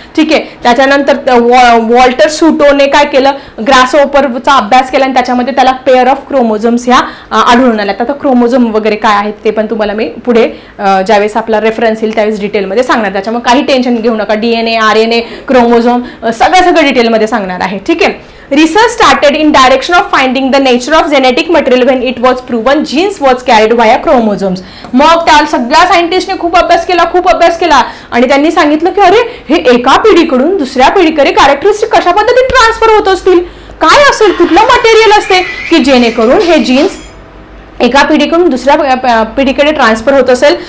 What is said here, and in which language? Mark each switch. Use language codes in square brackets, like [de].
[mr] ठीक आहे, त्याच्यानंतर वॉल्टर सुटोने काय केलं, ग्रासहॉपरचा अभ्यास केला आणि त्याच्यामध्ये त्याला पेअर ऑफ क्रोमोझोम्स ह्या आढळून आल्या. आता क्रोमोझोम वगैरे काय आहेत ते पण तुम्हाला मी पुढे ज्यावेळेस आपला रेफरन्स येईल त्यावेळेस डिटेलमध्ये सांगणार. त्याच्यामुळे काही टेन्शन घेऊ नका, DNA, RNA, क्रोमोझोम सगळं डिटेलमध्ये सांगणार आहे. ठीक आहे. [en] Research started in direction of finding the nature of genetic material when it was proven genes was carried via chromosomes. [mr] मग त्या सगळ्या सायंटिस्टने खूप अभ्यास केला आणि त्यांनी सांगितलं की अरे हे एका पिढीकडून दुसऱ्या पिढीकडे कॅरेक्टरिस्टिक कशा पद्धतीने ट्रान्सफर होत असतील, काय असेल, कुठलं मटेरियल असते की जेणेकरून हे जीन्स एका पिढीकडून दुसऱ्या पिढीकडे ट्रान्सफर होत असेल.